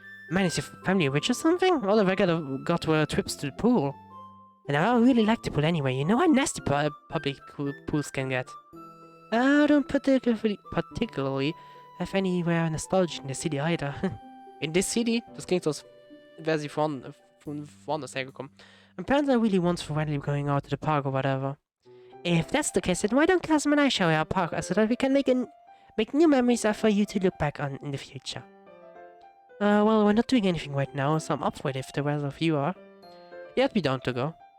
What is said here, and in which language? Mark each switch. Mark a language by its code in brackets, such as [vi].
[en] Man, is your family rich or something? All I've ever got were trips to the pool. And I really like the pool anyway, you know how nasty public pools can get. I don't particularly have anywhere nostalgic in the city either. In this city? [de] Das klingt so, als wäre sie von woanders hergekommen. [en] My parents are really once for randomly going out to the park or whatever. If that's the case, then why don't Kazuma and I show our park so that we can make new memories for you to look back on in the future? Well, we're not doing anything right now, so I'm up for it if the rest of you are. Yeah, I'd be down to go.